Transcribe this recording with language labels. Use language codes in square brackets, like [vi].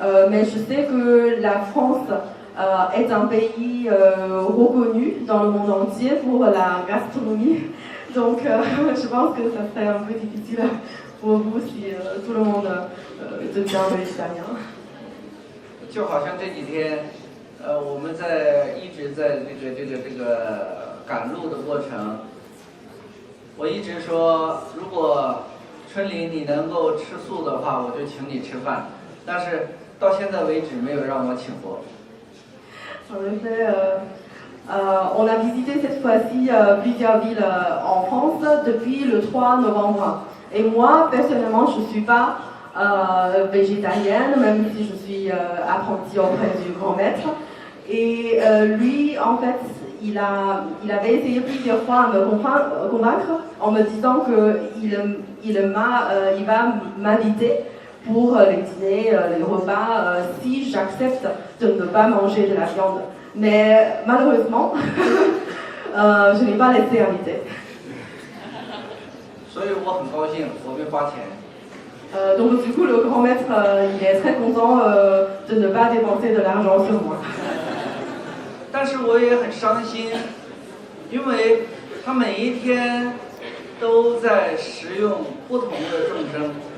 [fr] Mais je sais que la France est un pays reconnu dans le monde entier pour la gastronomie. Donc je pense que ça serait un peu difficile pour vous si tout le monde devient végétarien. [zh] 就好像这几天。我们一直在这个赶路的过程，我一直说，如果春林你能够吃素的话，我就请你吃饭。但是到现在为止没有让我请过。 [fr] En effet, on a visité cette fois-ci plusieurs villes en France depuis le 3 novembre. Et moi, personnellement, je ne suis pas végétarienne, même si je suis apprentie auprès du grand maître. Et lui, en fait, il avait essayé plusieurs fois à me convaincre en me disant qu'il il va m'inviter pour les dîners, les repas, si j'accepte de ne pas manger de la viande. Mais malheureusement, je n'ai pas été invitée. [zh] 所以我很高兴，我没花钱。 [fr] Donc du coup, le grand maître, il est très content de ne pas dépenser de l'argent sur moi. [zh] 但是我也很伤心，因为他每一天都在食用不同的众生。